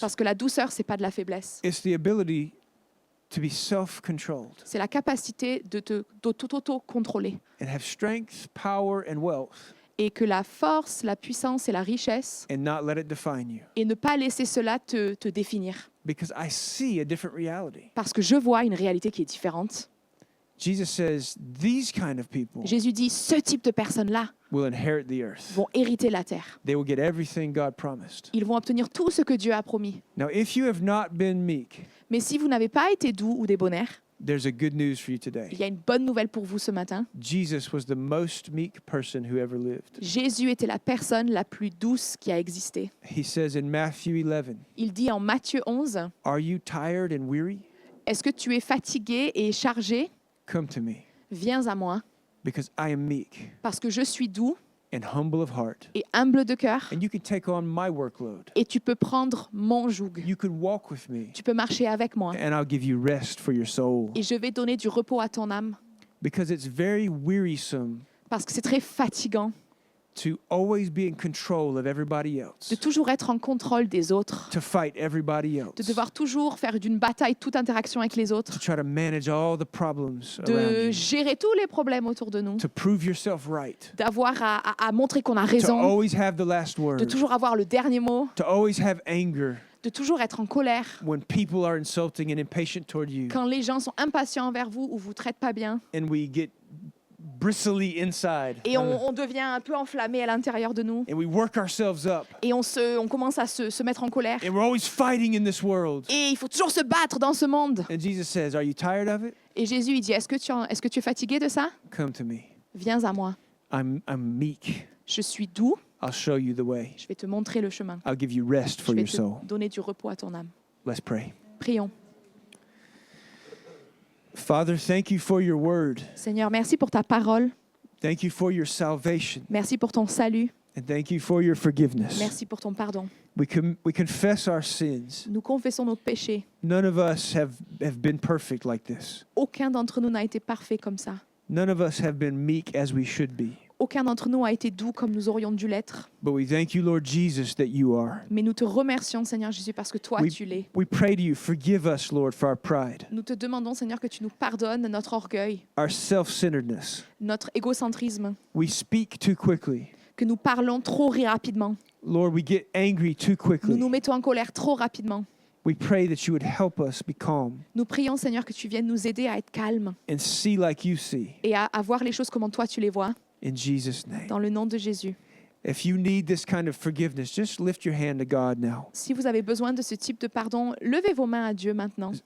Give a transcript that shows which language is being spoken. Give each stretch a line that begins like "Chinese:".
French: Parce que la douceur, c'est pas de la faiblesse.
English: It's the ability to be self-controlled
French: C'est la capacité de t'auto-contrôler.
English: and have strength, power, and wealth
French: Et que la force, la puissance et la richesse,
English: and not let it define you.
French: et ne pas laisser cela te définir.
English: Because I see a different reality.
French: Parce que je vois une réalité qui est différente.
English: Jesus says these kind of people
French: Jésus dit, ce type de personnes-là
English: will inherit the earth.
French: vont hériter la terre.
English: They will get everything God promised.
French: Ils vont obtenir tout ce que Dieu a promis.
English: Now, if you have not been meek,
French: Mais si vous n'avez pas été doux ou débonnaire,
English: there's a good news for you
French: il
English: today.
French: y a une bonne nouvelle pour vous ce matin.
English: Jesus was the most meek person who ever lived.
French: Jésus était la personne la plus douce qui a existé.
English: He says in Matthew 11,
French: Il dit en Matthieu 11,
English: "Are you tired and weary?
French: est-ce que tu es fatigué et chargé?
English: Come to me,
French: Viens à moi,
English: because I am meek
French: parce que je suis doux
English: and humble of heart,
French: et humble de cœur,
English: and you can take on my workload.
French: et tu peux prendre mon joug.
English: You can walk with me,
French: Tu peux marcher avec moi,
English: and I'll give you rest for your soul."
French: et je vais donner du repos à ton âme,
English: Because it's very wearisome
French: parce que c'est très fatigant
English: to always be in control of everybody else,
French: de toujours être en contrôle des autres,
English: to fight everybody else,
French: de devoir toujours faire d'une bataille toute interaction avec les
English: to
French: autres,
English: try to manage all the problems around
French: de
English: you,
French: gérer tous les problèmes autour de nous,
English: to prove yourself right,
French: d'avoir à montrer qu'on a
English: to
French: raison,
English: always have the last
French: de
English: word,
French: toujours avoir le dernier mot,
English: to always have anger
French: de toujours être en colère
English: when people are insulting and impatient toward you,
French: quand les gens sont impatients envers vous ou vous traitent pas bien,
English: and we get bristly inside,
French: et on devient un peu enflammé à l'intérieur de nous,
English: and we work ourselves up,
French: et on commence à se mettre en colère,
English: and we're always fighting in this world.
French: et il faut toujours se battre dans ce monde.
English: And Jesus says, "Are you tired of it?
French: Et Jésus, il dit, est-ce que tu es fatigué de ça?
English: Come to me.
French: Viens à moi.
English: I'm meek.
French: Je suis doux,
English: I'll show you the way.
French: je vais te montrer le chemin.
English: I'll give you rest
French: Je
English: for
French: vais
English: your soul."
French: te donner du repos à ton âme.
English: Let's pray.
French: Prions.
English: Father, thank you for your word.
French: Seigneur, merci pour ta parole.
English: Thank you for your salvation.
French: Merci pour ton salut.
English: And thank you for your forgiveness.
French: Merci pour ton pardon.
English: We confess our sins.
French: Nous confessons nos péchés.
English: None of us have been perfect like this.
French: Aucun d'entre nous n'a été parfait comme ça.
English: None of us have been meek as we should be.
French: Aucun d'entre nous a été doux comme nous aurions dû l'être.
English: But we thank you, Lord Jesus, that you are.
French: Mais nous te remercions, Seigneur Jésus, parce que toi, tu l'es.
English: We pray to you, forgive us, Lord, for our pride,
French: Nous te demandons, Seigneur, que tu nous pardonnes notre orgueil,
English: our self-centeredness.
French: notre égocentrisme,
English: We speak too quickly.
French: que nous parlons trop rapidement.
English: Lord, we get angry too
French: Nous
English: quickly.
French: nous mettons en colère trop rapidement.
English: We pray that you would help us be calm
French: Nous prions, Seigneur, que tu viennes nous aider à être calmes
English: and see like you see.
French: et à voir les choses comme toi tu les vois,
English: In Jesus' name.
French: dans le nom de Jésus.
English: If you need this kind of forgiveness, just lift your hand to God now.
French: Si vous avez besoin de ce type de pardon, levez vos mains à Dieu maintenant